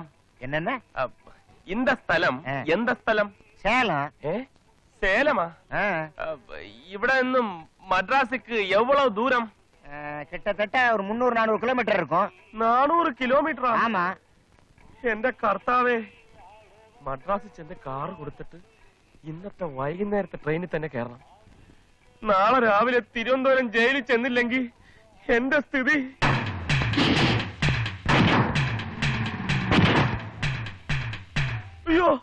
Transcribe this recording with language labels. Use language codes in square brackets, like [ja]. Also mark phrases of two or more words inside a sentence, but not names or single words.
[ta] என்னென்ன இந்த ஸ்தலம் எந்த ஸ்தலம் சேலம் [ml] சேலமா ഇവിടെ നിന്നും മദ്രാസിക്ക് എவ்வளவு ദൂരം [ta] கிட்டத்தட்ட ஒரு 300-400 கிலோமீட்டர் இருக்கும் [ml] 400 കിലോമീറ്റർ [ta] ஆமா [ml] എന്റെ കർത്താവേ, മദ്രാസിൽ ചെന്ന് കാറ് കൊടുത്തിട്ട് ഇന്നത്തെ വൈകുന്നേരത്തെ ട്രെയിനിൽ തന്നെ കയറണം. നാളെ രാവിലെ തിരുവനന്തപുരം ജയിലിൽ ചെന്നില്ലെങ്കിൽ എന്റെ സ്ഥിതി. അയ്യോ,